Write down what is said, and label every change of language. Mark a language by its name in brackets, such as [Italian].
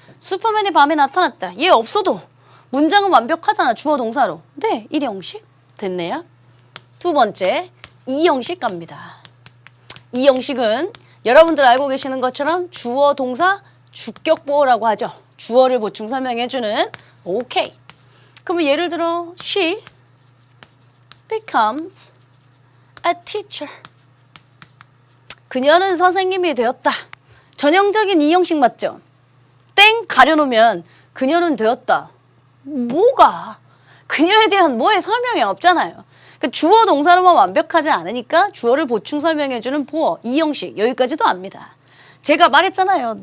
[Korean] 슈퍼맨이 밤에 나타났다. 얘 없어도 문장은 완벽하잖아. 주어 동사로. 네. 1형식. 됐네요. 두 번째. 2형식 갑니다. 2형식은 여러분들 알고 계시는 것처럼 주어 동사 주격보호라고 하죠. 주어를 보충 설명해주는 오케이. 그러면 예를 들어 [English] she becomes a teacher. [Korean] 그녀는 선생님이 되었다. 전형적인 2형식 맞죠? 땡 가려놓으면 그녀는 되었다. 뭐가? 그녀에 대한 뭐의 설명이 없잖아요. 그 주어 동사로만 완벽하지 않으니까 주어를 보충 설명해주는 보어 2형식 여기까지도 압니다. 제가 말했잖아요.